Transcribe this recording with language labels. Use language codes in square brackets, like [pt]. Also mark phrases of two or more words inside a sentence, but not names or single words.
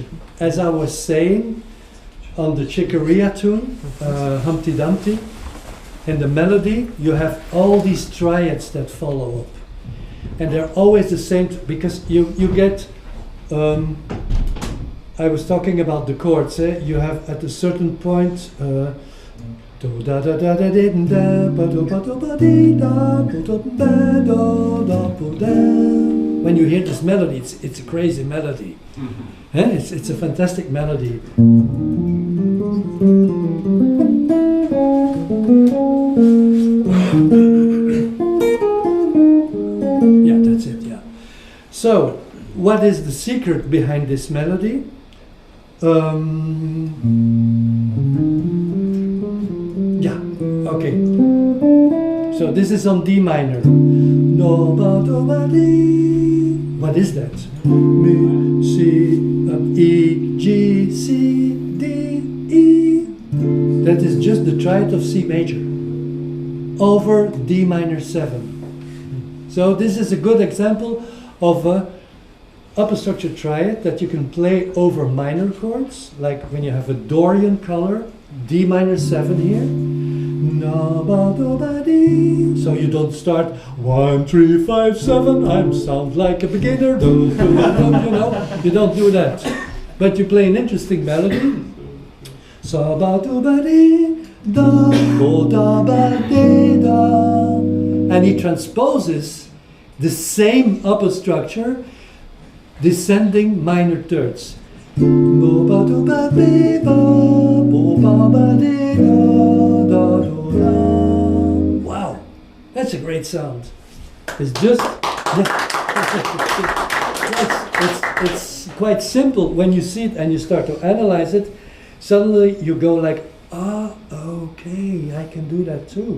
[en] As I was saying, on the Chicorea tune, Humpty Dumpty, in the melody, you have all these triads that follow up. And they're always the same, because you get, I was talking about the chords, you have at a certain point, do da da da da da da ba do ba do ba dee da do do ba do da bo da. when you hear this melody, it's a crazy melody. It's a fantastic melody. Yeah, that's it, yeah. So, what is the secret behind this melody? Yeah, okay. So this is on D minor. No, ba, do, ba, di. What is that? Mi, C, E, G, C, D, E. That is just the triad of C major over D minor 7. So this is a good example of a upper structure triad that you can play over minor chords, like when you have a Dorian color, D minor 7 here. Na, ba, do, ba, di. So you don't start 1, 3, 5, 7. I sound like a beginner. Do, do, do, you know, you don't do that. But you play an interesting melody. Sa, ba, do, ba, di, da, do, da, ba, di, da. And he transposes the same upper structure, descending minor thirds. Bo, ba, do, ba, bi, ba, bo, ba, ba, di, da, da, do, da. Wow, that's a great sound. It's just, it's quite simple when you see it and you start to analyze it. Suddenly you go like, ah, okay, I can do that too.